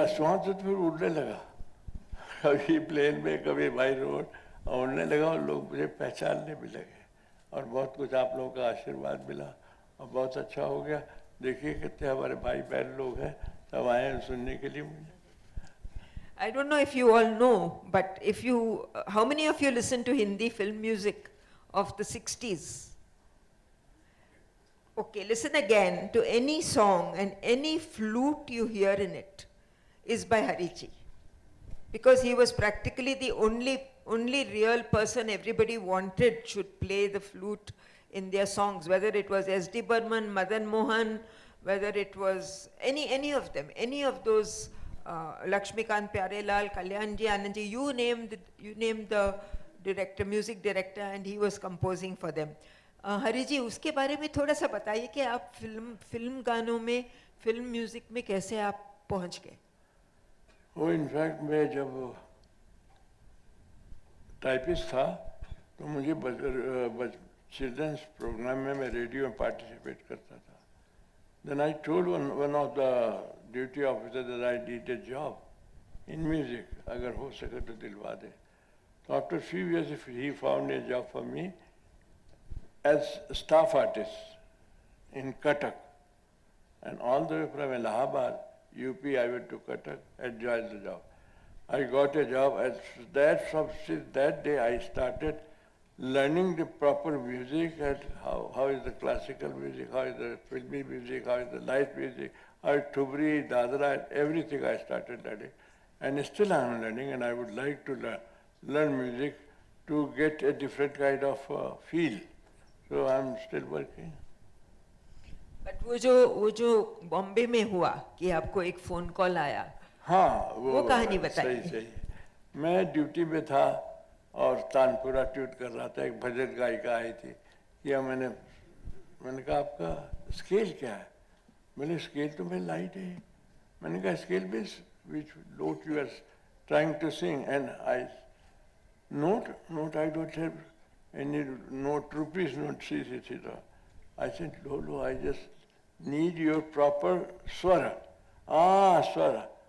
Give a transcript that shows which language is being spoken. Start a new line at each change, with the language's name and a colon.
Hindi: बस वहाँ से तो फिर उड़ने लगा, कभी प्लेन में कभी बाई रोड, और उड़ने लगा और लोग मुझे पहचानने भी लगे। और बहुत कुछ आप लोगों का आशीर्वाद मिला और बहुत अच्छा हो गया। देखिए कितने हमारे भाई बहन लोग हैं, सब आए हैं सुनने के लिए मुझे।
English: I don't know if you all know, but if you, how many of you listen to Hindi film music of the 60s? Okay, listen again to any song, and any flute you hear in it is by Hariji. Because he was practically the only real person everybody wanted should play the flute in their songs, whether it was S.D. Burman, Madan Mohan, whether it was any of them, any of those Lakshmikant Pyarelal, Kalyanji, Anandji, you name the director, music director, and he was composing for them.
Hindi: हरी जी, उसके बारे में थोड़ा सा बताइए कि आप film गानों में, फिल्म म्यूजिक में कैसे आप पहुंच गए? वो इनफैक्ट मैं जब टाइपिस्ट था तो मुझे चिल्ड्रंस प्रोग्राम में मैं रेडियो में पार्टिसिपेट करता था।
English: Then I told one of the duty officers that I did a job in music,
Hindi: अगर हो सके तो दिलवा दे।
English: So after a few years he found a job for me as staff artist in Cuttack, and all the way from Allahabad, UP, I went to Cuttack, enjoyed the job. I got a job, and since that day I started learning the proper music, and how is the classical music, how is the filmy music, how is the light music, how is Thubri, Dadra, and everything I started learning. And still I am learning, and I would like to learn music to get a different kind of feel. So I am still working.
Hindi: But वो जो बॉम्बे में हुआ कि आपको एक phone call आया, हाँ, वो कहानी बताइए। सही। मैं ड्यूटी में था और तानपुरा ट्यूट कर रहा था, एक भजन गायिका आई थी। या मैंने कहा आपका स्केल क्या है? मैंने स्केल तो मेरी लाइट है। मैंने कहा
English: Scale means which note you are trying to sing, and I note I don't have any note, rupees note, see. I said, no, I just need your proper swara. Swara.